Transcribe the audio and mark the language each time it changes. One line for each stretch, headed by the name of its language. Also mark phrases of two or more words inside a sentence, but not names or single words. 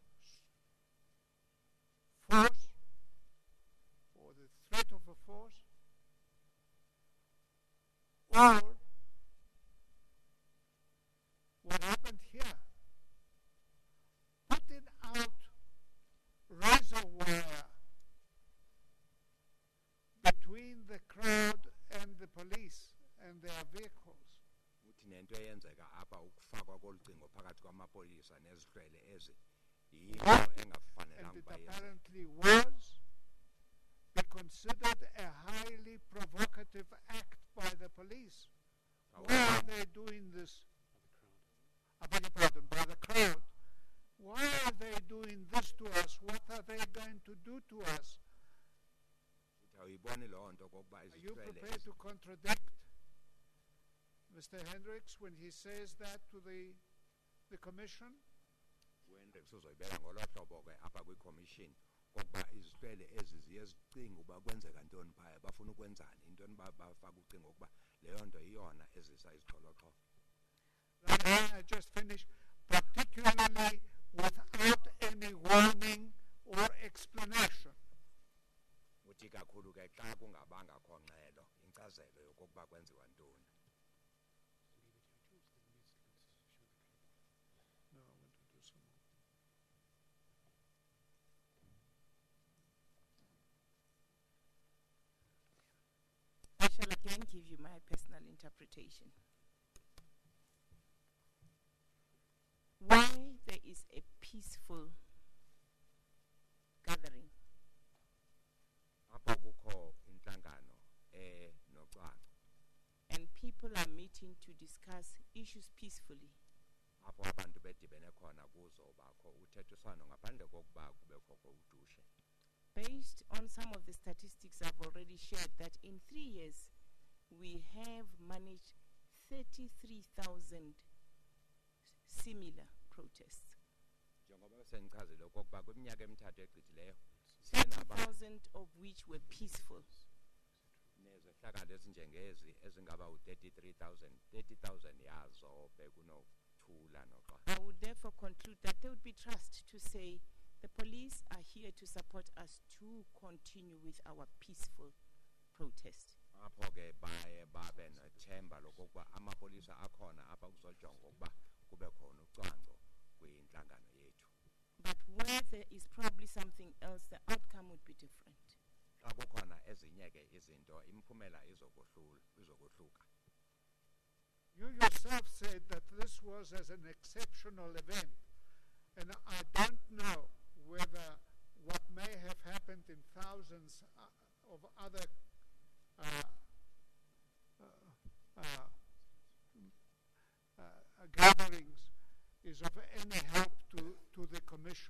English: force or the threat of a force or what happened here, putting out razor wire between the crowd and the police and their vehicles.
Xhosa: Uthi nento eyenzeka apha ukufakwa kolucingo phakathi kwamapolisa nezihlwele ezi yinto
English: And
Xhosa: engafanelanga
English: it
Xhosa: uba yenziwe.
English: apparently was be considered a highly provocative act by the police. Why are they doing this? I beg your pardon, by the crowd. Why are they doing this to us? What are they going to do to us?
Xhosa: Uthi awuyiboni loo nto okokuba
English: Are you
Xhosa: izihlwele
English: prepared
Xhosa: ezi
English: to contradict Mr. Hendricks when he says that to the commission?
Xhosa: uHendricks uzoyibeka ngolo hlobo ke apha kwiCommission kokuba izihlwele ezi ziye zicinga uba kwenzeka ntoni phaya bafuna ukwenzani intoni bafaka ucingo ukuba leyo nto iyona ezisa izixholoxholo.
English: I just finished, particularly without any warning or explanation.
Xhosa: Uthi kakhulu ke xa kungabanga kho ngxelo inkcazelo yokokuba kwenziwa ntoni.
English: No, I want to do some more. I shall again give you my personal interpretation. Why there is a peaceful gathering
Xhosa: Apho kukho inhlangano nocwangco
English: and people are meeting to discuss issues peacefully,
Xhosa: apho abantu bedibene khona kuzobakho uthethiswano ngaphandle kokuba kubekho udushe.
English: based on some of the statistics I've already shared, that in 3 years we have managed 33,000 similar protests.
Xhosa: Njengoba sendichazile okokuba kwiminyaka emithathu egqithileyo sinaba
English: 30,000 of which were peaceful.
Xhosa: nezehlakalo ezinjengezi ezingaba u-30,000 yazo bekunothula noxolo.
English: I would therefore conclude that there would be trust to say The police are here to support us to continue with our peaceful protest.
Xhosa: apho ke baye babe nethemba lokuba amapolisa akhona apha kuzojonga ukuba kube khona ucwangco kwinhlangano yethu.
English: But where there is probably something else, the outcome would be different.
Xhosa: Xa kukhona ezinye ke izinto imiphumela izokohluka.
English: You yourself said that this was as an exceptional event, and I don't know whether what may have happened in thousands of other gatherings is of any help to the Commission.